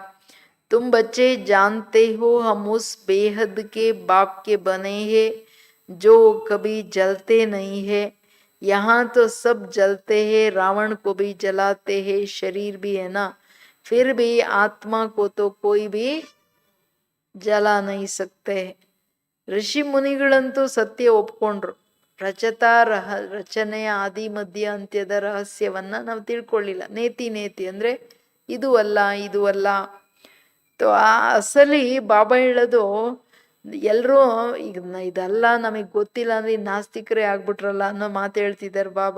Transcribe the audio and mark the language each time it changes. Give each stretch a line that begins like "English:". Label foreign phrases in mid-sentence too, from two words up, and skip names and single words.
Hindi: तुम बच्चे जानते हो हम उस बेहद के बाप के बने हैं जो कभी जलते नहीं है. यहाँ तो सब जलते हैं, रावण को भी जलाते हैं, शरीर भी है ना, फिर भी आत्मा को तो कोई भी जला नहीं सकते.
Kannada: ಋಷಿ ಮುನಿಗಳಂತೂ ಸತ್ಯ ಒಪ್ಕೊಂಡ್ರು. ರಚನೆಯ ಆದಿ ಮಧ್ಯ ಅಂತ್ಯದ ರಹಸ್ಯವನ್ನ ನಾವು ತಿಳ್ಕೊಳ್ಳಿಲ್ಲ. ನೇತಿ ಅಂದ್ರೆ ಇದು ಅಲ್ಲ, ಇದು ಅಲ್ಲ. ಆ ಅಸಲಿ ಬಾಬಾ ಹೇಳೋದು ಎಲ್ಲರೂ ಈಗ ಇದೆಲ್ಲ ನಮಗೆ ಗೊತ್ತಿಲ್ಲ ಅಂದ್ರೆ ನಾಸ್ತಿಕರೇ ಆಗ್ಬಿಟ್ರಲ್ಲ ಅನ್ನೋ ಮಾತು ಹೇಳ್ತಿದ್ದಾರೆ ಬಾಬಾ.